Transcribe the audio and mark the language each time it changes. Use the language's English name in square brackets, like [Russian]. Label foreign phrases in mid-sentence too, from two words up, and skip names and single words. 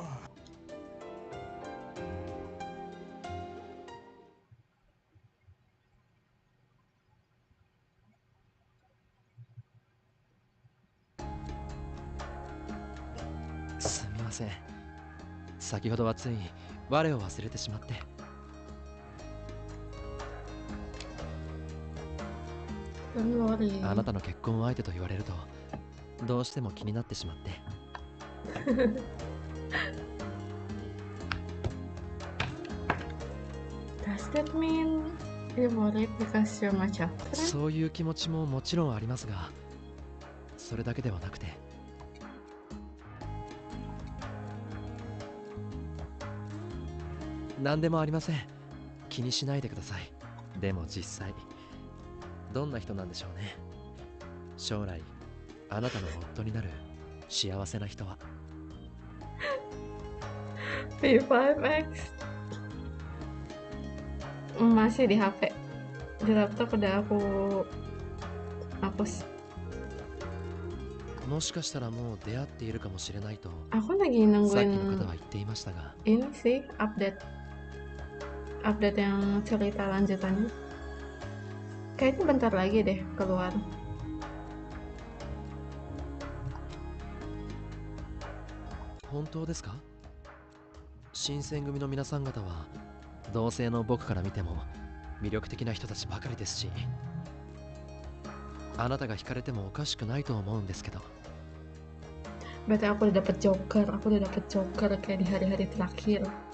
[Japanese] すみません。先ほどはつい我を忘れてしまって。あなたの結婚相手と言われるとどうしても気になってしまって。 [English] Does that mean you're worried because you're my chapter? [Japanese] そういう気持ちももちろんありますが、それだけではなくて。何でもありません。気にしないでください。でも実際どんな人なんでしょうね。将来あなたの夫になる幸せな人は。 [Indonesian] P5X masih di HP. Di laptop udah aku hapus. [Japanese] もしかしたらもう出会っているかもしれないと [Indonesian] Aku lagi [Japanese] さっきの [Indonesian] nungguin [Japanese] 方は言っていましたが [Indonesian] ini sih update yang cerita lanjutannya. Kayaknya bentar lagi deh keluar. [Japanese] 本当ですか？新選組の皆さん方は同性の僕から見ても魅力的な人たちばかりですし、あなたが惹かれてもおかしくないと思うんですけど。 [Indonesian] Berarti aku udah dapet joker kayak di hari-hari terakhir.